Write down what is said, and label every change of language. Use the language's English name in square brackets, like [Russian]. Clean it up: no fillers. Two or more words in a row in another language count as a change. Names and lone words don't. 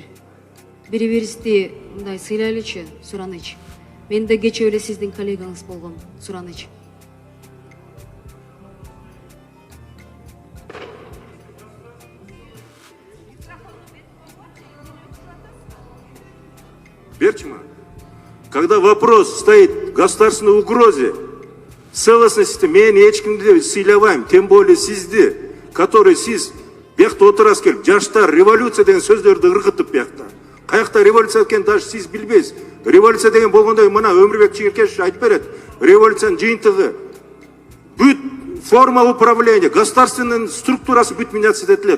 [Kyrgyz] Бири-бирибизди мындай сыйлайлычы, суранычы. Мен да кече эле сиздин коллегаңыз болгом, суранычы. Берчима, [Russian] когда вопрос стоит в государственной угрозе, целостности, [Kyrgyz] мен эчкимди сыйлабайм, [Russian] тем более [Kyrgyz] сизди, который сиз бияқта отурасыз келип, жаштар революция деген сөздөрдү ыргытып бияқта. Каякта революция экенин даже сиз билбейсиз. Революция деген болгондой мына Өмүрбек Чийиркешев айтып берет. Революциянын жыйынтыгы бүт [Russian] форма управления, государственный [Kyrgyz] структурасы бүт меняться этилет.